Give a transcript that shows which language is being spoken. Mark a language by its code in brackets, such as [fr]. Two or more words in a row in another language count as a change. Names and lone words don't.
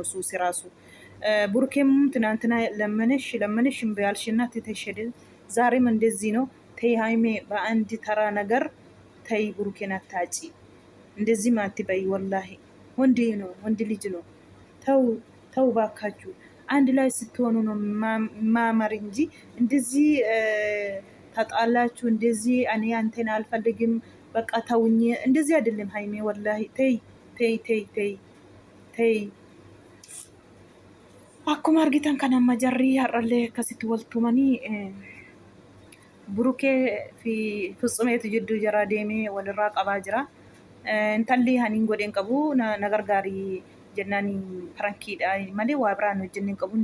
[am] ሱሲ ራሱ። ቡርኬም ትናንትና ለመነሽ እምቢ አልሽና ትተሽደ። ዛሬም እንደዚህ ነው። ተይ ሀይሜ በአንድ ተራ ነገር ተይ ቡርኬን አታጪ። እንደዚህ ማትበይ ወላሂ። ወንድ ልጅ ነው። ተው ባካችሁ። አንድ ላይ ስትሆኑ ነው ማመር እንጂ እንደዚህ ተጣላችሁ እንደዚህ እኔ አንተን አልፈልግም በቃ ተውኝ እንደዚህ አይደለም ሀይሜ ወላሂ። [om] ተይ akkuma argitan kan amma jarri har'allee akkasitti waltumanii burukee fi ፍጹሜቱ jidduu jara deemee walirraa qabaa jira. Intalli haniin godheen qabu na gargaarii jennaan farankiidha malee waa biraan hojjenneen qabu.